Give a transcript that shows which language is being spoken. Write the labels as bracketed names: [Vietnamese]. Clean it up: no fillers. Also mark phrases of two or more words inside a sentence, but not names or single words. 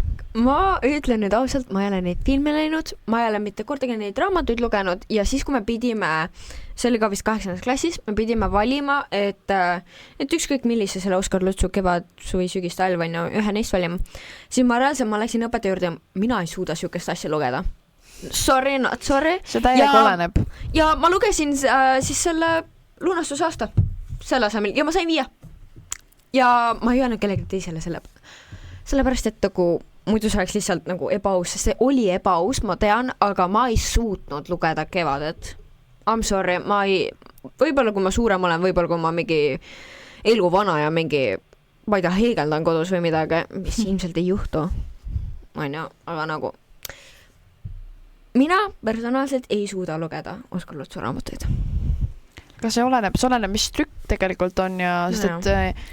[Estonian] Ma ütlen nüüd ausalt, ma ei ole neid filme läinud, ma ei ole mitte kordagi neid raamatuid lugenud ja siis, kui me pidime, see oli ka vist 8. klassis, me pidime valima, et ükskõik millise selle Oskar Lutsu kevad, suvi, sügis, talv on ju, ühe neist valima, siis ma reaalselt, ma läksin õpetaja juurde ja mina ei suuda sihukest asja lugeda. [English] Sorry, not sorry. [Estonian] See täiega oleneb. Ja ma lugesin siis selle lunastusaasta selle asemel ja ma sain 5. Ja ma ei öelnud kellegi teisele sellepärast, et nagu muidu see oleks lihtsalt nagu ebaaus, sest see oli ebaaus, ma tean, aga ma ei suutnud lugeda kevadet. [English] I'm sorry, [Estonian] võib-olla kui ma suurem olen, võib-olla kui ma mingi elu vana ja mingi, ma ei tea, heegeldan kodus või midagi, mis ilmselt ei juhtu. Aga nagu mina personaalselt ei suuda lugeda Oskar Lutsu raamatuid. Kas see oleneb, mis trükk tegelikult on ja sest et